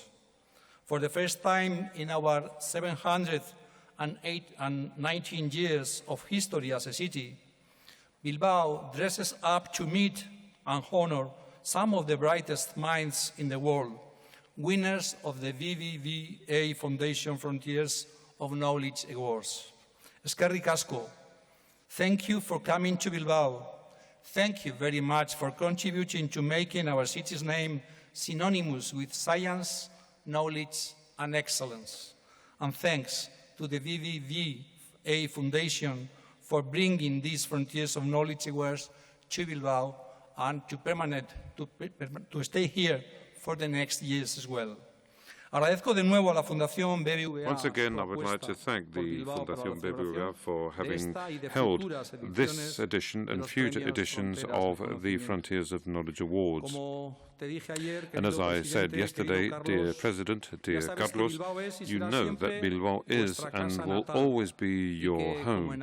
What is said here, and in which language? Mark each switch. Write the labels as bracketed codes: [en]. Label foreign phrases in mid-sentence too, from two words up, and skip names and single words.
[en] For the first time in our 719 years of history as a city, Bilbao dresses up to meet and honor some of the brightest minds in the world, winners of the BBVA Foundation Frontiers of Knowledge Awards. [eu] Eskerrik asko. [en] Thank you for coming to Bilbao. Thank you very much for contributing to making our city's name synonymous with science, knowledge, and excellence. And thanks to the BBVA Foundation for bringing these Frontiers of Knowledge Awards to Bilbao and to stay here for the next years as well. [es] Agradezco de nuevo a la Fundación BBVA. [en] Once again, I would like to thank the Fundación BBVA for having held this edition and future editions of the Frontiers of Knowledge Awards. And as I said yesterday, dear President, dear Carlos, you know that Bilbao is and will always be your home.